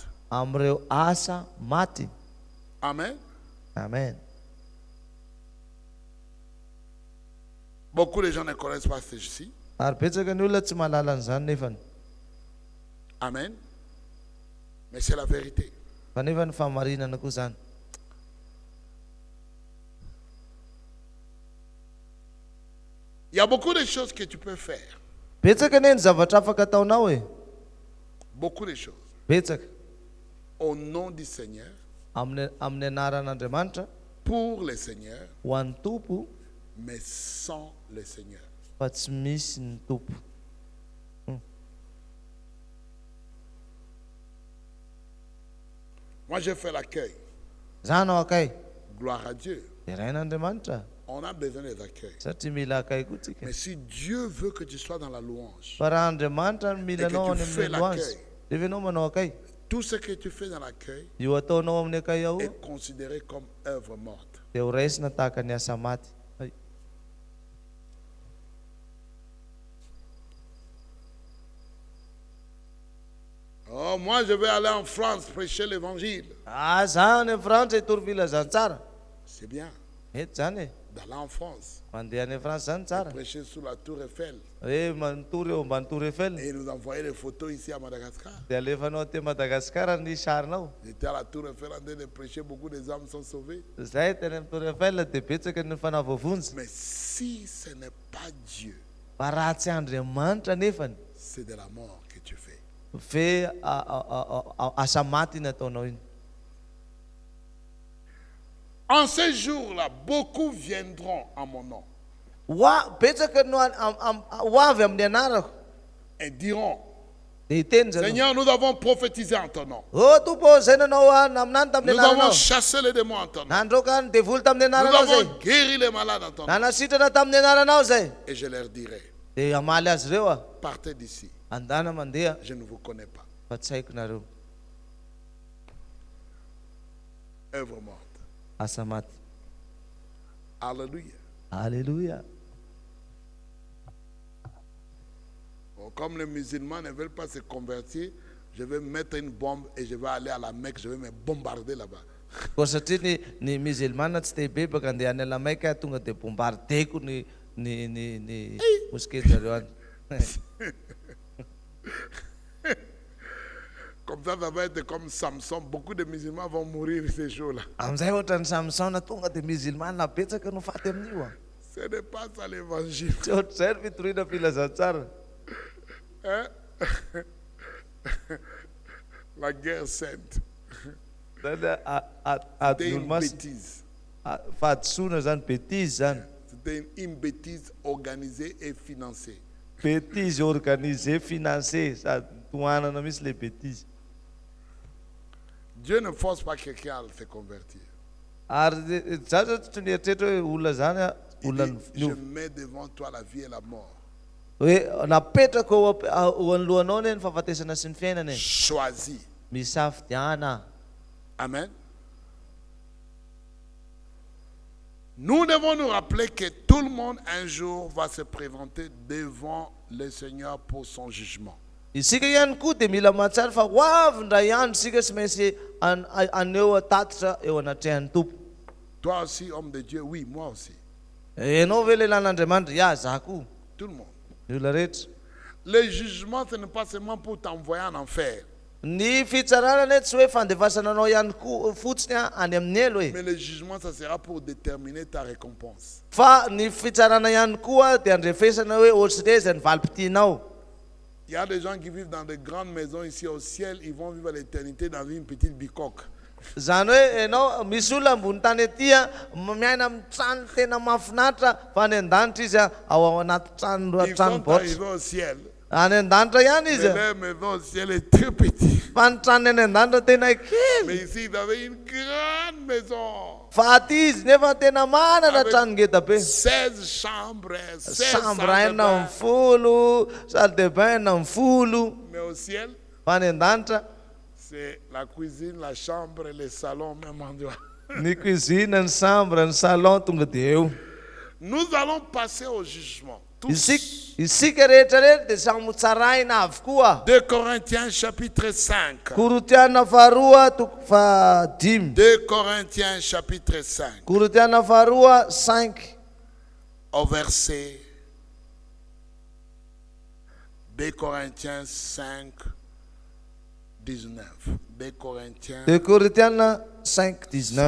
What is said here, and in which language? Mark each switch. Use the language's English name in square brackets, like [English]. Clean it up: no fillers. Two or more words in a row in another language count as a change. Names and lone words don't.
[Malagasy] amin'ireo asa maty. Amen. Amen. [French] Beaucoup de gens ne connaissent pas ceci. [Malagasy] Ary betsaka ny olona tsy mahalala an'izany nefany. [French] Amen. Mais c'est la vérité. [Malagasy] Fa nefa ny fahamarinana koa zany. [French] Il y a beaucoup de choses que tu peux faire. [Malagasy] Betsaka ne ny zavatra afaka ataonao e. [French] Beaucoup de choses. [Malagasy] Betsaka [French] Au nom du Seigneur, [Malagasy] amin'ny anaran'Andriamanitra [French] pour le Seigneur, [Malagasy] ho an'ny tompo [French] mais sans le Seigneur. [Malagasy] fa tsy misy ny tompo. [French] Moi, j'ai fait l'accueil. [Malagasy] Zany ao akay [French] Gloire à Dieu. [Malagasy] dia rain'Andriamanitra [French] On a besoin des accueils. [Malagasy] satria mila akay koa tsika. [French] Mais si Dieu veut que tu sois dans la louange, [Malagasy] Fa raha Andriamanitra no mila [French] Et que [Malagasy] anao [French] tu [Malagasy] any [French] fais [Malagasy] amin'ny loanzy [French] l'accueil. [Malagasy] dia anao manao akay. [French] tout ce que tu fais dans l'accueil [Malagasy] Io ataonao amin'ny akay ao [French] est considéré comme œuvre morte. [Malagasy] dia ho raisina tahaka ny asa maty. Ay. [French] Oh, moi, je vais aller en France prêcher l'évangile. [Malagasy] Za any Frantsa hitory filazantsara. [French] C'est bien [Malagasy] Mety zany e. [French] d'aller en France, [Malagasy] Mandeha any France zany tsara. [French] prêcher sous la tour Eiffel [Malagasy] Hoe manotory eo ambany tour Eiffel. [French] et nous envoyer des photos ici à Madagascar. [Malagasy] Dia alefanao aty Madagasikara ny sarinao. [French] J'étais à la tour Eiffel en train de prêcher, beaucoup des âmes sont sauvées. [Malagasy] Zay teny amin'ny tour Eiffel dia betsaka ny fanavavonjy. [French] Mais si ce n'est pas Dieu, [Malagasy] Fa raha tsy Andriamanitra nefany [French] c'est de la mort que tu fais. [Malagasy] fe asa maty ny ataonao iny. [French] En ces jours-là, beaucoup viendront en mon nom [Malagasy] Betsaka no ho avy amin'ny anarako [French] et diront, [Malagasy] dia hiteny zany. [French] Seigneur, nous avons prophétisé en ton nom. [Malagasy] Tompo zay nanao aminany tamin'ny [French] Nous avons [Malagasy] anaranao. [French] chassé les démons en ton nom. [Malagasy] Nandroka ny devoly tamin'ny [French] Nous [Malagasy] anaranao zay. [French] avons guéri les malades en ton nom. [Malagasy] Nanasitrana tamin'ny anaranao zay. [French] Et je leur dirai, [Malagasy] Dia amaly azy ireo [French] partez d'ici, [Malagasy] andana mandeha [French] je ne vous connais pas. [Malagasy] fa tsy haiko nareo. [French] Œuvre morte. [Malagasy] Asa maty. [French] Alléluia. [Malagasy] Alléluia. [French] Bon, comme les musulmans ne veulent pas se convertir, je vais mettre une bombe et je vais aller à la Mecque, je vais me bombarder là-bas. [Malagasy] Koa satria ny musulmana tsy te bebaka andeha any Alamaika tonga dia bombardeko ny mosquée-zareo any. [French] Comme ça va être comme Samson. Beaucoup de musulmans vont mourir ces jours-là. [Malagasy] Amin'izay ohatran'ny Samsona tonga dia musulmana betsaka no faty amin'io [French] Ce n'est pas ça l'évangile. [Malagasy] Tsy ohatr'izay ny fitoriana filazantsara. [French] Hein? La guerre sainte. C'était une bêtise. C'était une bêtise organisée et financée. Bêtise organisée, financée, ça tourne [Malagasy] na misy [French] les bêtises. Dieu ne force pas quelqu'un à se convertir. [Malagasy] Ary za zao tsy nieritretra hoe olona zany a [French] Il [Malagasy] olona [French] dit, je mets devant toi la vie et la mort. [Malagasy] hoe napetraka eo anoloanao ne ny fahafatesana sy ny fiainana e. [French] Choisis. [Malagasy] Misafidiana. Amen. [French] Nous devons nous rappeler que tout le monde un jour va se présenter devant le Seigneur pour son jugement. [Malagasy] Isika ihany koa dia mila mahatsara fa ho avy ndray andro isika sy maintsy aneo tatitra eo anatrehan'ny tompo. [French] Toi aussi, homme de Dieu, oui, moi aussi. [Malagasy] Ianao ve lehilahin'Andriamanitra? Ya, za koa. [French] Tout le monde. [Malagasy] Ny olona rehetra. [French] Le jugement, ce n'est pas seulement pour t'envoyer en enfer. [Malagasy] Ny fitsarana ne tsy hoe fandefasana anao ihany koa fotsiny any amin'ny elo e. [French] Mais le jugement, ça sera pour déterminer ta récompense. [Malagasy] Fa ny fitsarana ihany koa dia andrefesana hoe ohatry zay ny valim-pitianao. [French] Il y a des gens qui vivent dans de grandes maisons ici au ciel, ils vont vivre l'éternité dans une petite bicoque. [Malagasy] Zany hoe ianao misy olona ambony tany aty a miaina amin'ny trano tena mahafinaritra fa any an-danitra izy ao anaty [French] Ils sont [Malagasy] tranobotra. [French] arrivés au ciel, [Malagasy] Any an-danitra ihany [French] mais [Malagasy] izy a. [French] leur maison au ciel est très petite. [Malagasy] Fa ny tranony any an-danitra tena kely. [French] Mais ici, ils avaient une grande maison. [Malagasy] Fa aty izy nefa tena manana [French] Avec [Malagasy] trano ngeda be. [French] 16 chambres, 16 Chambre salles de [Malagasy] enina [French] bain. [Malagasy] amin'ny folo, [French] salle de bain [Malagasy] enina amin'ny folo. [French] Mais au ciel, [Malagasy] Fa any an-danitra [French] c'est la cuisine, la chambre et le salon au même endroit. [Malagasy] ny cuisine, ny chambre, ny salon tonga dia eo. [French] Nous allons passer au jugement. Tous. [Malagasy] Isika rehetrarehetra dia samy motsaraina avokoa. [French] 2 Corinthiens chapitre 5. [Malagasy] Korotiana faharoa toko fahadimy. [French] 2 Corinthiens chapitre 5. [Malagasy] Korotiana faharoa 5. [French] Au verset 2 Corinthiens 5, 19. 2 Corinthiens [Malagasy] De Korotiana 5, 19.